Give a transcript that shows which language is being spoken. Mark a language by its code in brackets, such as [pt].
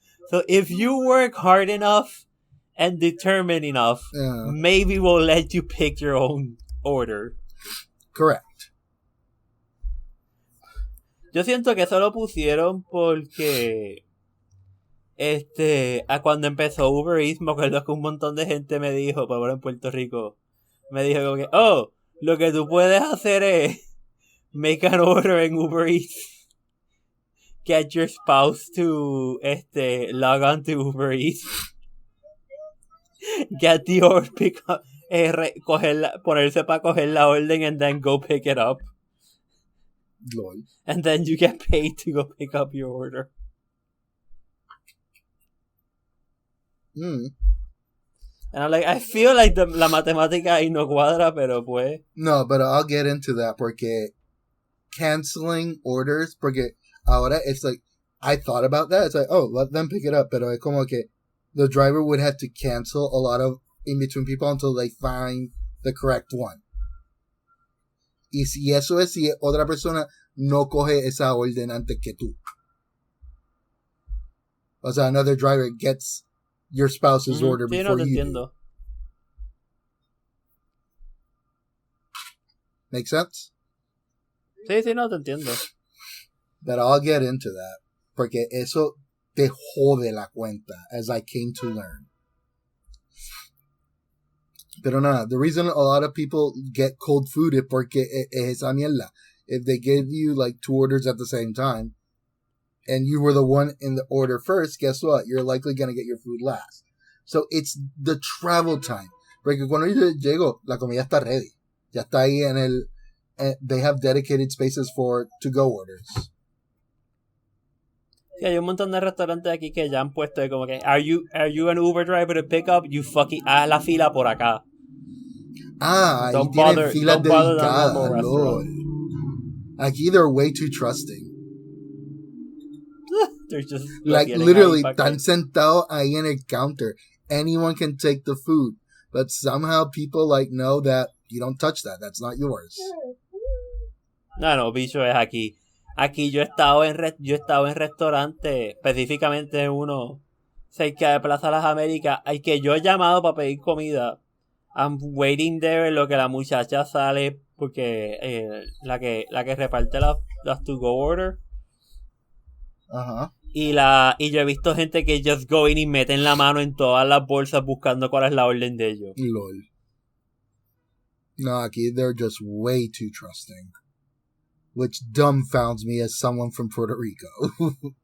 [en] So if you work hard enough and determined enough, maybe we'll let you pick your own order. Correct. [es] Yo siento que eso lo pusieron porque a cuando empezó Uber Eats, me acuerdo que un montón de gente me dijo, por ejemplo en Puerto Rico, me dijo como que, lo que tú puedes hacer es [en] make an order [es] en Uber Eats, [en] get your spouse to log on to Uber Eats, get the order, pick up, [es] ponerse para coger la orden [en] and then go pick it up. Lol. And then you get paid to go pick up your order. Mm. And I'm like, I feel like [es] la matemática ahí no cuadra, pero pues. [en] No, but I'll get into that porque canceling orders, [es] porque ahora [en] it's like, I thought about that. It's like, let them pick it up, [es] pero es como que [en] the driver would have to cancel a lot of in-between people until they find the correct one. [es] Y si eso es, si otra persona no coge esa orden antes que tú. O sea, [en] another driver gets your spouse's order before you do. Make sense? [es] Sí, no te entiendo. [en] But I'll get into that. [es] Porque eso te jode la cuenta, [en] as I came to learn. [es] Pero nada, [en] the reason a lot of people get cold food [es] es porque es esa mierda. [en] if they gave you like 2 orders at the same time, and you were the one in the order first, guess what? You're likely going to get your food last. So it's the travel time. [es] Porque cuando yo llego, la comida está ready. Ya está ahí en el... [en] they have dedicated spaces for to-go orders. [es] Sí, hay un montón de restaurantes aquí que ya han puesto de como que [en] are you an Uber driver to pick up? You fucking [es] haz la fila por acá. Ah, [en] don't [es] y tienen [en] bother, [es] filas [en] don't bother [es] dedicadas, lol. Aquí [en] they're way too trusting. They're just like literally [es] están sentados ahí en el counter. [en] Anyone can take the food, but somehow people like know that you don't touch that. That's not yours. [es] No, bicho, es aquí. Aquí yo he estado en restaurantes, específicamente uno cerca de Plaza Las Américas, al que yo he llamado para pedir comida. [en] I'm waiting there [es] en lo que la muchacha sale, porque la que reparte las to-go order. Ajá. Y yo he visto gente que [en] just go in [es] y meten la mano en todas las bolsas buscando cuál es la orden de ellos. [en] Lol. No, [es] aquí [en] they're just way too trusting. Which dumbfounds me as someone from Puerto Rico.